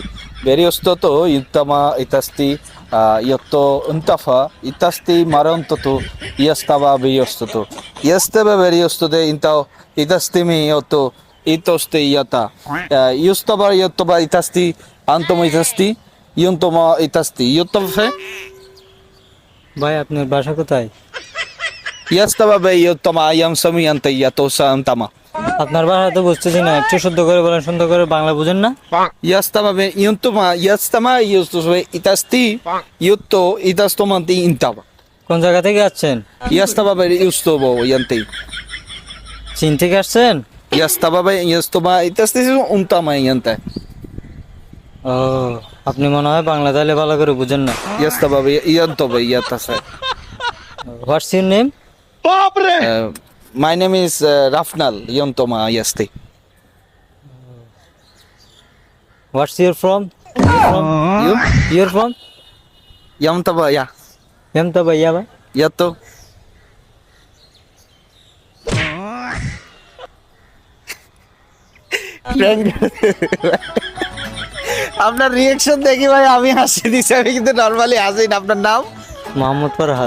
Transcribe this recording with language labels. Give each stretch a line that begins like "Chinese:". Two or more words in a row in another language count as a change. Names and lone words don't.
Bangla: Beriostoto yuttama itasti yotto untafa itasti marontoto yastava beriostoto. Yastava beriostote intao itastimi yotto itoste yata. Yustava yottova itasti antomo itasti yuntoma itasti. Yuttova ভাই আপনার বাসা কোথায়? Yastava be yottoma ayam sami ante yatosa antama. আপনার ভাষা তো বুঝতেছি না, একটু শুদ্ধ করে বলেন, সুন্দর করে বাংলা বুঝেন না? Yastama be yuntoma yastama yustove itasti yutto itastomanti intava. কোন জায়গা থেকে আসছেন? Yastava be yustovo yante. চীন থেকে আসছেন? Yastava be yustoma itasti untama yante. ও, আপনি মনে হয় বাংলা তাহলে ভালো করে বুঝেন না। Yastava be yantove yatase.
English: What's your name? My name is Rafnal Yontoma Yasti. What's your from? You? your from? Yamtava ya.
Bangla: এম তো ভাইয়া ভাই। Yato. আপনার রিয়েকশন দেখি ভাই আমি হাসি দিছি, আমি কিন্তু নরমালি হাসি না। আপনার নাম? মোহাম্মদ ফরহাদ।